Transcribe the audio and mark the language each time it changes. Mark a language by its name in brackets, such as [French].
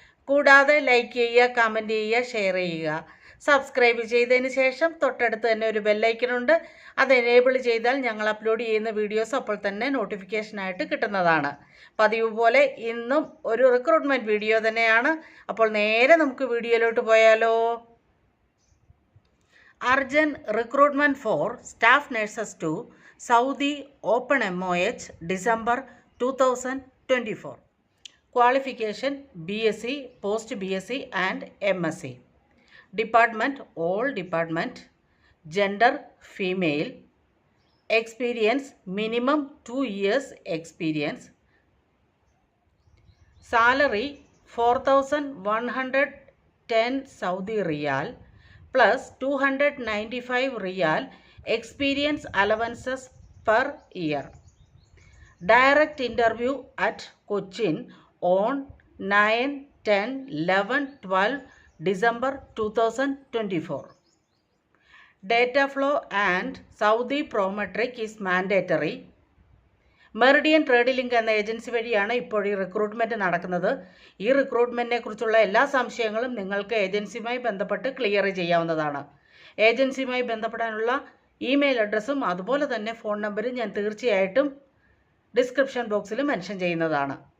[Malayalam] കൂടാതെ ലൈക്ക് ചെയ്യുക, കമൻറ്റ് ചെയ്യുക, ഷെയർ ചെയ്യുക. സബ്സ്ക്രൈബ് ചെയ്തതിന് ശേഷം തൊട്ടടുത്ത് തന്നെ ഒരു ബെല്ലൈക്കനുണ്ട്. അത് എനേബിൾ ചെയ്താൽ ഞങ്ങൾ അപ്ലോഡ് ചെയ്യുന്ന വീഡിയോസ് അപ്പോൾ തന്നെ നോട്ടിഫിക്കേഷനായിട്ട് കിട്ടുന്നതാണ്. പതിവ് പോലെ ഇന്നും ഒരു റിക്രൂട്ട്മെൻറ്റ് വീഡിയോ തന്നെയാണ്. അപ്പോൾ നേരെ നമുക്ക് വീഡിയോയിലോട്ട് പോയാലോ. [English] Urgent recruitment for staff nurses to Saudi Open MOH December 2024. Qualification BSc, Post BSc and MSc. Department all department. Gender female. Experience minimum 2 years experience. Salary 4,110 Saudi Riyal plus 295 Riyal experience allowances per year. Direct interview at Cochin on 9, 10, 11, 12 December 2024. Data flow and Saudi Prometric is mandatory. [Malayalam] Meridian trade link എന്ന agency വഴിയാണ് ഇപ്പോൾ ഈ recruitment നടക്കുന്നത്. ഈ റിക്രൂട്ട്മെൻറ്റിനെ കുറിച്ചുള്ള എല്ലാ സംശയങ്ങളും നിങ്ങൾക്ക് ഏജൻസിയുമായി ബന്ധപ്പെട്ട് ക്ലിയർ ചെയ്യാവുന്നതാണ്. ഏജൻസിയുമായി ബന്ധപ്പെടാനുള്ള ഇമെയിൽ അഡ്രസ്സും അതുപോലെ തന്നെ ഫോൺ നമ്പറും ഞാൻ തീർച്ചയായിട്ടും ഡിസ്ക്രിപ്ഷൻ ബോക്സിൽ മെൻഷൻ ചെയ്യുന്നതാണ്.